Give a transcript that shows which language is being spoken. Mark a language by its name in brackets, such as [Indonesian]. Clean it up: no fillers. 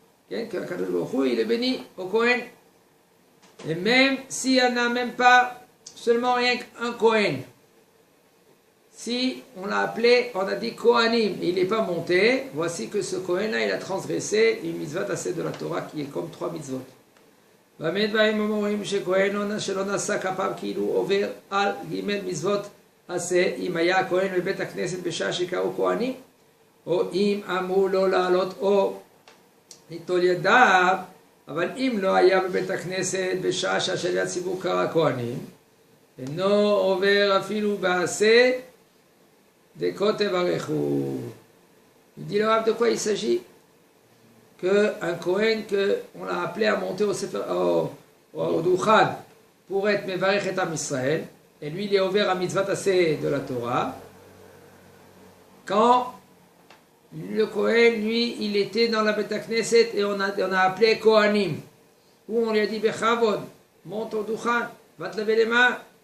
[French] Que Kadosh Baruch Hu, il est béni au Kohen. Et même s'il n'y en a même pas seulement rien qu'un Kohen, si on l'a appelé, on a dit Kohanim, et il n'est pas monté, voici que ce Kohen-là, il a transgressé une mitzvah assez de la Torah qui est comme 3 mitzvot. [Hebrew] באמת באים אומרים שכהן שלא נשא כפיו כאילו עובר על ג' מצוות עשה אם היה הכהן בבית הכנסת בשעה שקראו כהנים או אם אמרו לו לעלות או ליטול ידיו, אבל אם לא היה בבית הכנסת בשעה שהשליח ציבור קרא כהנים אינו עובר אפילו בעשה דכה תברכו. [French] Il dit le Rav de quoi il s'agit? Qu'un Kohen qu'on l'a appelé à monter au Dukhan pour être Mevarech et Am Israël, et lui il est ouvert à mitzvah assez de la Torah, quand le Kohen lui il était dans la Beit HaKnesset et on a appelé Kohanim, où on lui a dit Bechavod, monte au Dukhan, va te laver les mains.